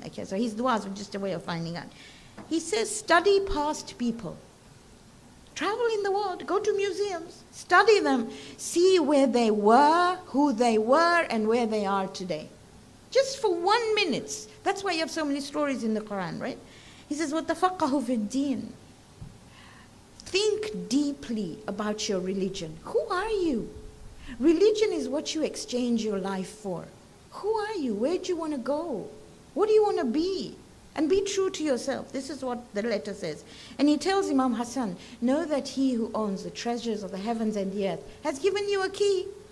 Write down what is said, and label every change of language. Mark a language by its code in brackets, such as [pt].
[en] Okay, so his duas were just a way of finding out. He says, study past people. Travel in the world, go to museums, study them, see where they were, who they were, and where they are today. Just for 1 minute. That's why you have so many stories in the Quran, right? He says, [ar] وَتَفَقَّهُ فِي الدِّينِ. [en] Think deeply about your religion. Who are you? Religion is what you exchange your life for. Who are you? Where do you want to go? What do you want to be? And be true to yourself. This is what the letter says. And he tells Imam Hassan, know that he who owns the treasures of the heavens and the earth has given you a key.